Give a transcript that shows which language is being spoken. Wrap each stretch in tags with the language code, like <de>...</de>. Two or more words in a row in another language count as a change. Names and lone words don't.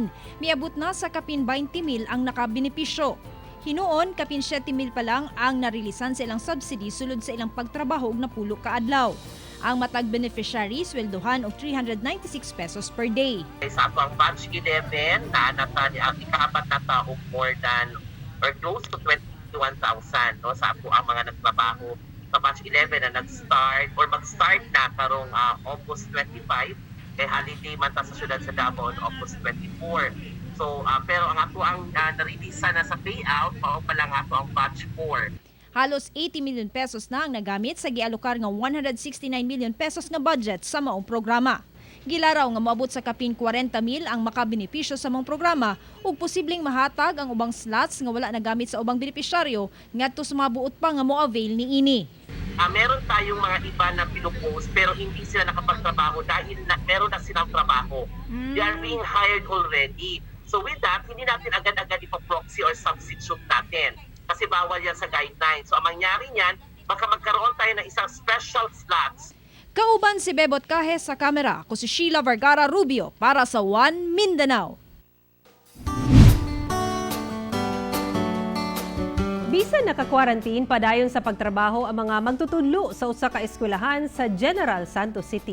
<ceb>Miabot na sa kapin 20,000 ang nakabenepisyo. Hinuon, kapin 7,000 pa lang ang narilisan sa ilang subsidy sulod sa ilang pagtrabaho na pulo ka adlaw. Ang matag beneficiary sweldohan og 396 pesos</ceb> <en>per day.</en> <ceb>Sa atong batch 11, naanata ang ikaapat na taong</ceb> <en>more than or close to</en> <ceb>21,000 no, sa ako ang mga nagtrabaho sa batch 11 na nag-start or mag-start na karong August 25 kay holiday man ta sa syudad sa Davao on August 24. So pero ang ako ang narelease na sa payout, pa lang ako ang batch 4. Halos 80 million pesos na ang nagamit sa gialokar nga 169 million pesos nga budget sa maong programa. Gilaraw nga moabot sa kapin 40,000 ang makabenepisyo sa maong programa ug posibleng mahatag ang ubang slots nga wala nagamit sa ubang benepisyaryo ngadto sa mga buot pa nga mo-avail niini.</ceb> <tl>Meron tayong mga iba na pinupost pero hindi sila nakapagtrabaho dahil meron na silang trabaho.</tl> <en>They are being hired already. So with that,</en> <tl>hindi natin agad-agad ipa-proxy</tl> <en>or substitute</en> <tl>natin kasi bawal yan sa guidelines. So ang mangyari niyan, baka magkaroon tayo ng isang</tl> <en>special slots.</en> <ceb>Kauban si Bebot Kahe sa kamera, ako si Sheila Vergara Rubio para sa One Mindanao. Bisan naka-quarantine padayon sa pagtrabaho ang mga magtutudlo sa usa ka eskwelahan sa General Santos City.</ceb>